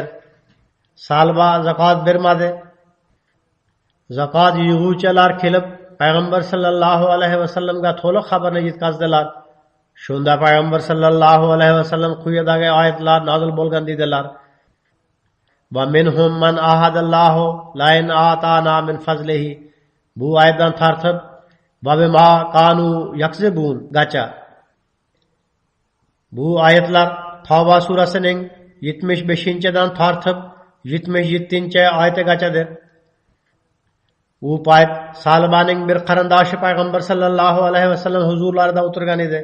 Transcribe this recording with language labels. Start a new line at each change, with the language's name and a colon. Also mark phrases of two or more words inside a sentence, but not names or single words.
Uzbek: Salba zakot bermadi. Zakot yig'uvchilar kelib payg'ambar
Arabic: صلى الله عليه وسلم
Uzbek: to'liq xabarni yetkazdilar. Shunda payg'ambar
Arabic: صلى الله عليه وسلم
Uzbek: quyidagi oyatlar nozil bo'lgan dedilar:
Arabic: ومنهم من عاهد الله لئن آتانا من فضله.
Uzbek: Bu oyatdan tartib
Arabic: وبما كانوا يكذبون
Uzbek: gacha. Bu oyatlar Tavba surasining 75-dan tortib 77-oyatigachadir. U payt Salbaning bir qarindoshi payg'ambar
Arabic: صلى الله عليه وسلم
Uzbek: huzurlarida o'tirgan edi.